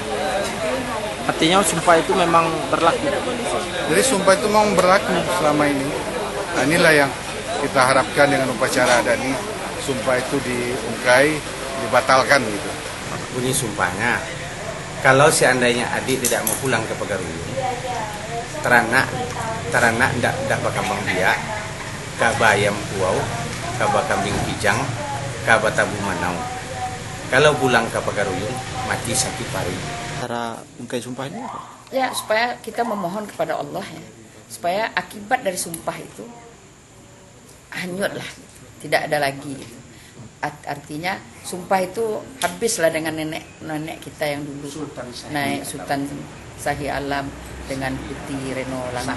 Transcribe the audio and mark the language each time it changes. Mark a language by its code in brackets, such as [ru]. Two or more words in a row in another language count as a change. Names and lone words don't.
[id] Artinya sumpah itu memang berlaku. Jadi sumpah itu memang berlaku selama ini. Nah, inilah yang kita harapkan dengan upacara adat ini, sumpah itu diungkai, dibatalkan gitu. Bunyi sumpahnya, kalau seandainya adik tidak mau pulang ke Pagariung, [min] teranak ndak bakambang biak, kaba ayam kuau, kaba kambing kijang, kaba tabu manau. [id] Kalau pulang ke Pagariung, mati sakit pari. Cara ungkai sumpah ini apa? Ya, supaya kita memohon kepada Allah ya, supaya akibat dari sumpah itu hanyutlah, tidak ada lagi. Artinya sumpah itu habislah dengan nenek kita yang dulu, naik Sultan Shahi Alam dengan Putih Reno Langit.